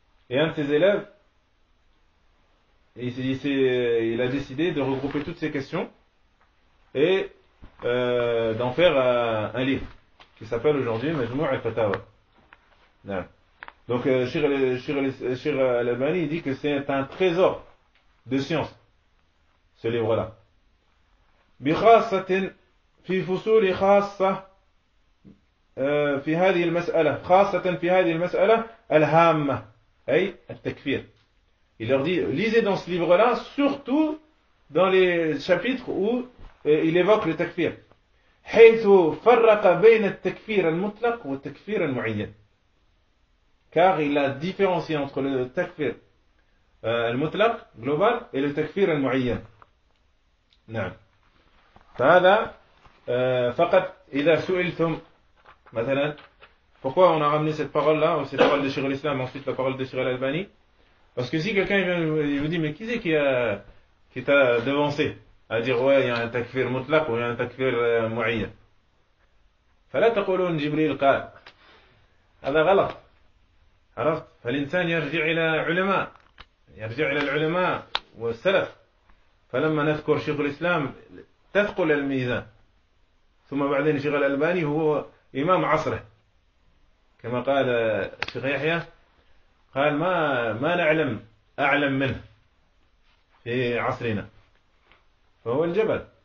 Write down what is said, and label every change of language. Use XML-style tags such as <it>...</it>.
<fr>Et un de ses élèves, il a décidé de regrouper toutes ces questions et d'en faire un livre qui s'appelle aujourd'hui Majmou' al-Fatawa. Donc Cheikh Al-Albani dit que c'est un trésor de science, ce livre-là.</fr> <ar>بِخَاصَةٍ فِي فُصُولِ خَاصَةٍ في هذه المسألة خاصة في هذه المسألة الهامة أي التكفير.</ar> <fr>Il leur dit, lisez dans ce livre-là, surtout dans les chapitres où il évoque le takfir.</fr> <ar>حيث فرق بين التكفير المطلق والتكفير المعين.</ar> <fr>Car il a différencié entre le takfir المطلق global et le takfir المعين.</fr> <ar>نعم. فهذا فقط إذا سئلتم.</ar> <fr>Pourquoi on a ramené cette parole-là, ou cette parole de Cheikh al-Islam, ensuite la parole de Cheikh al-Albani? Parce que si quelqu'un vient et vous dit, mais qui c'est qui t'a devancé à dire, ouais, il y a un takfir mutlaq ou il y a un takfir mu'ayyan?</fr> <ar>فَلَا تَقُولُونَ جِبْرِيلَ قَالَ. هذا غلط. عرفت؟ فالإنسان يرجع إلى علماء. يرجع إلى العلماء والسلف. فلما نذكر شيخ الإسلام تثقل الميزان. ثم بعدين شيخ الألباني هو إمام عصره كما قال شيخ يحيى قال ما نعلم أعلم منه في عصرنا فهو الجبل.</ar>